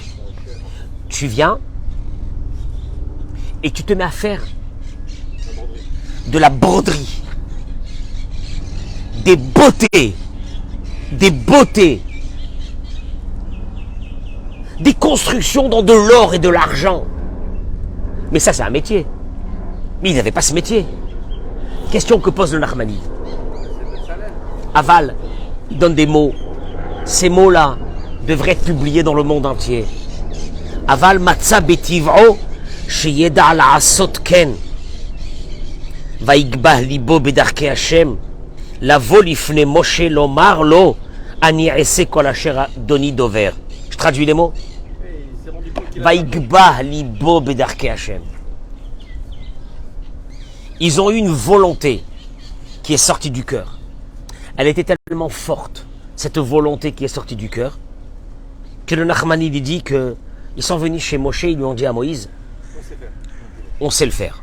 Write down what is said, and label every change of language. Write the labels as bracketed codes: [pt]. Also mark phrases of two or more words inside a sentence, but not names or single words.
[fr] Tu viens et tu te mets à faire de la broderie, des beautés, des constructions dans de l'or et de l'argent. Mais ça, c'est un métier. Mais il n'avait pas ce métier. Question que pose le Nachmani. Aval, il donne des mots. Ces mots-là devraient être publiés dans le monde entier. [he] אבל מצא בטבעו שידע לעשות כן. ויגבה ליבו בדרכי השם. לבוא לפני משה לומר לו אני אעשה כל אשר אדוני דובר. [fr] Je traduis les mots. [he] ויגבה ליבו בדרכי השם. [fr] Ils ont eu une volonté qui est sortie du cœur. Elle était tellement forte, cette volonté qui est sortie du cœur, que le Nachmani lui dit qu'ils sont venus chez Moshe, ils lui ont dit à Moïse, on sait le faire.